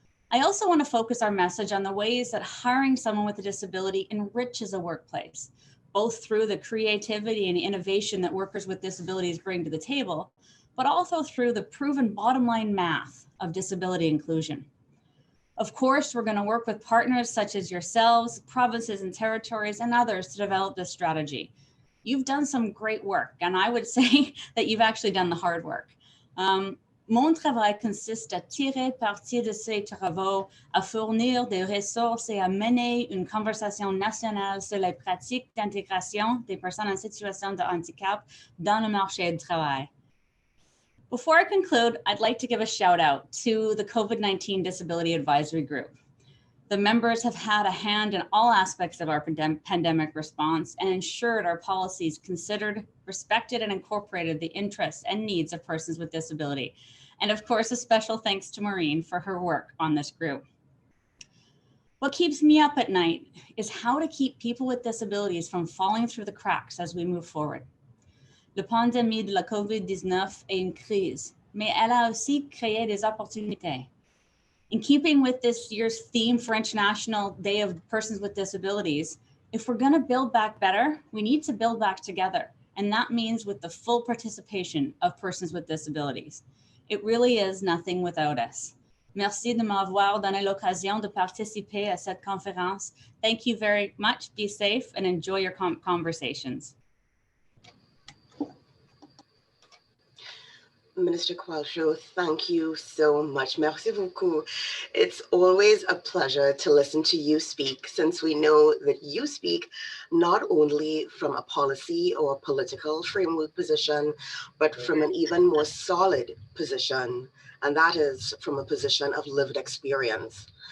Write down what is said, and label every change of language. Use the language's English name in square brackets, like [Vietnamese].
[English] I also want to focus our message on the ways that hiring someone with a disability enriches a workplace, both through the creativity and innovation that workers with disabilities bring to the table, but also through the proven bottom line math of disability inclusion. Of course, we're going to work with partners such as yourselves, provinces and territories, and others to develop this strategy. You've done some great work, and I would say that you've actually done the hard work. [French] Mon travail consiste à tirer parti de ces travaux, à fournir des ressources et à mener une conversation nationale sur les pratiques d'intégration des personnes en situation de handicap dans le marché du travail. [English] Before I conclude, I'd like to give a shout out to the COVID-19 Disability Advisory Group. The members have had a hand in all aspects of our pandemic response and ensured our policies considered, respected, and incorporated the interests and needs of persons with disability. And of course, a special thanks to Maureen for her work on this group. What keeps me up at night is how to keep people with disabilities from falling through the cracks as we move forward. [French] La pandémie de la COVID-19 est une crise, mais elle a aussi créé des opportunités. [English] In keeping with this year's theme for International Day of Persons with Disabilities, if we're going to build back better, we need to build back together. And that means with the full participation of persons with disabilities. It really is nothing without us. [French] Merci de m'avoir donné l'occasion de participer à cette conférence. [English] Thank you very much. Be safe and enjoy your conversations. Minister Qualtrough, thank you so much. [French] Merci beaucoup. [English] It's always a pleasure to listen to you speak, since we know that you speak not only from a policy or political framework position, but from an even more solid position, and that is from a position of lived experience.